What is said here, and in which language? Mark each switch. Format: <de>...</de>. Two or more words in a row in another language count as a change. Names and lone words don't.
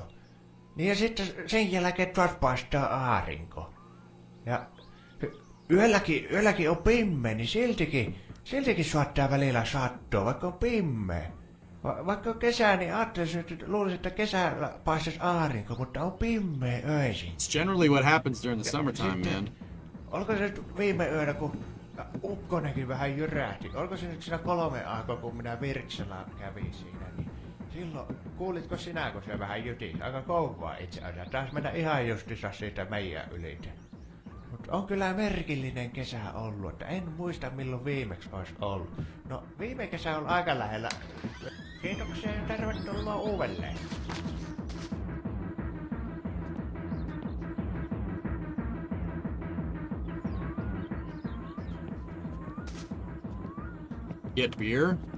<fi>Niin ja sitten sen jälkeen taas paistaa aurinko. Ja yölläkin on pimeä, niin siltikin suottaa välillä sattoa, vaikka on pimeä. Vaikka on kesä, niin ajattelisin, että luulisin, että kesällä paistaisi aurinko, mutta on pimeä öisin.</fi> <en>It's generally what happens during the summertime, man.</en> <fi>Oliko se nyt viime yönä, kun ukkonenkin vähän jyrähti? Oliko se nyt siinä 3 aikaa, kun minä Virtsalalla kävin siinä? Niin silloin, kuulitko sinä, kun se vähän jyti? Aika kovaa itse asiassa. Taisi mennä ihan justissa siitä meidän ylitä. Mutta on kyllä merkillinen kesä ollut, että en muista milloin viimeksi olisi ollut. No, viime kesä on aika lähellä. Kiitoksia ja tervetuloa uudelleen.</fi> <en>Get beer?</en>